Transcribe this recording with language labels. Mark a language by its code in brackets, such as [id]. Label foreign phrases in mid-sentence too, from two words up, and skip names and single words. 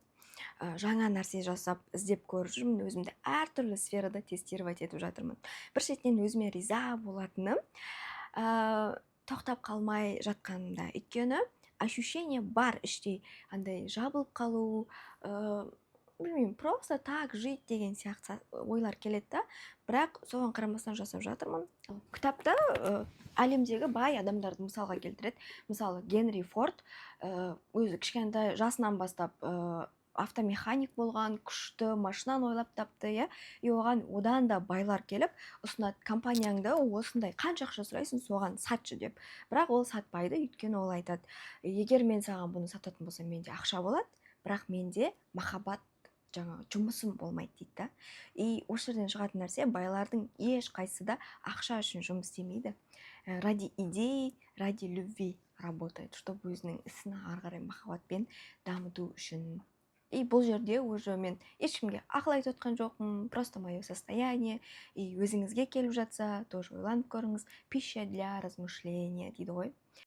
[kk] Жаңа нәрсе жасап, іздеп көріп жүрмін, өзімді әртүрлі сферада тестировать етіп жатырмын. Бір шетінен өзіме риза болатыным, тоқтап қалмай жатқанымда. Өйткені ощущение бар іштей, андай жабылып қалу, білмеймін, [ru] просто так жить [kk] деген сияқты ойлар келеді да. Бірақ соған қарамастан жасап жатырмын. Кітапта әлемдегі бай адамдарды мысалға келтіреді. Мысалы Генри Форд өзі кішкентай жасынан бастап автомеханик болған, күшті машинаны ойлап тапты, иә. И оған одан да байлар келіп ұсынады: компанияңды осындай қанша ақша сұрайсың, соған сатшы деп. Бірақ ол сатпайды, өйткені ол айтады: егер мен саған бұны сататын болсам, менде ақша болады, бірақ менде махаббат, жаңағы жұмысым болмайды дейді да. И осы жерден шығатын нәрсе: байлардың ешқайсысы да ақша үшін жұмыс істемейді. [ru] Ради идей, ради любви работает, чтобы [kk] өзінің ісін ары қарай махаббатпен дамыту үшін. И бұл жерде уже мен ешкімге ақыл айтып отқан жоқпын, [ru] просто мое состояние. [kk] И өзіңізге келіп жатса, тоже ойланып көріңіз. [ru] Пища для размышления [kk] дейді ғой.